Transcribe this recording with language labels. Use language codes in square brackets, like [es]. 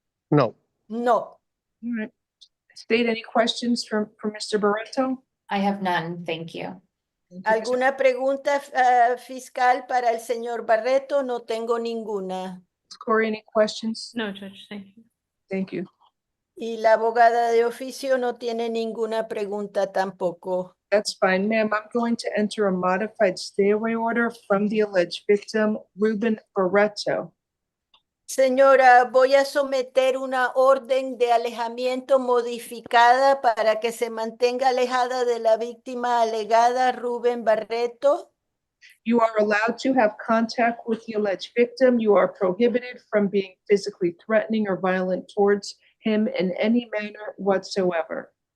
[es] no. [en] No. All right. State any questions for Mr. Barreto? I have none, thank you. [es] ¿Alguna pregunta fiscal para el señor Barreto? No tengo ninguna. [en] Corey, any questions? No, Judge, thank you. Thank you. [es] Y la abogada de oficio no tiene ninguna pregunta tampoco. [en] That's fine, ma'am. I'm going to enter a modified stay away order from the alleged victim, Ruben Barreto. [es] Señora, voy a someter una orden de alejamiento modificada para que se mantenga alejada de la víctima alegada, Rubén Barreto. [en] You are allowed to have contact with the alleged victim. You are prohibited from being physically threatening or violent towards him in any manner whatsoever.